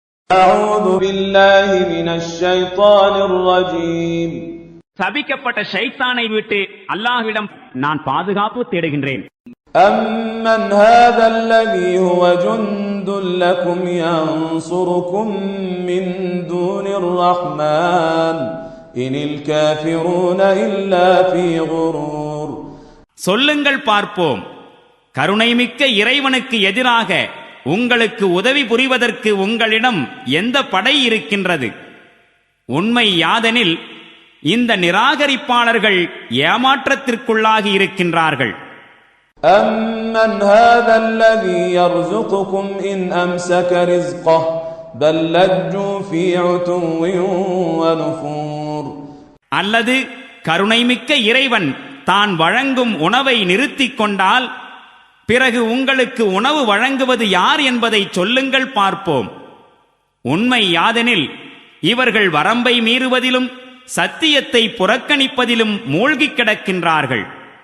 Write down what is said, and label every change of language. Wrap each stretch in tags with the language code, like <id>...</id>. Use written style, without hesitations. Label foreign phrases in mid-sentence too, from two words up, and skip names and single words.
<ar>أعوذ بالله من الشيطان الرجيم.</ar> <ta>சபிக்கப்பட்ட ஷைத்தானை விட்டு அல்லாஹ்விடம் நான் பாதுகாப்பு தேடுகின்றேன்.</ta> <ar>أَمَّنْ هَذَا الَّذِي هُوَ جُندٌ لَكُمْ يَنصُرُكُم مِّن دُونِ الرَّحْمَنِ إِنِ الْكَافِرُونَ إِلَّا فِي غُرُورٍ.</ar> <ta>சொல்லுங்கள் பார்ப்போம், கருணைமிக்க இறைவனுக்கு எதிராக உங்களுக்கு உதவி புரிவதற்கு உங்களிடம் எந்த படை இருக்கின்றது? உண்மை யாதெனில் இந்த நிராகரிப்பாளர்கள் ஏமாற்றத்திற்குள்ளாகி இருக்கின்றார்கள்.</ta> <ar>أَمَّنْ هَذَا الَّذِي يَرْزُقُكُمْ إِنْ أَمْسَكَ رِزْقَهُ بَلْ لَجُّوا فِي عُتُوٍّ وَنُفُورٍ.</ar> <ta>அல்லது கருணைமிக்க இறைவன் தான் வழங்கும் உணவை நிறுத்திக் கொண்டால் பிறகு உங்களுக்கு உணவு வழங்குவது யார் என்பதை சொல்லுங்கள் பார்ப்போம். உண்மை யாதெனில் இவர்கள் வரம்பை மீறுவதிலும் சத்தியத்தை புறக்கணிப்பதிலும் மூழ்கிக் கிடக்கின்றார்கள்.</ta>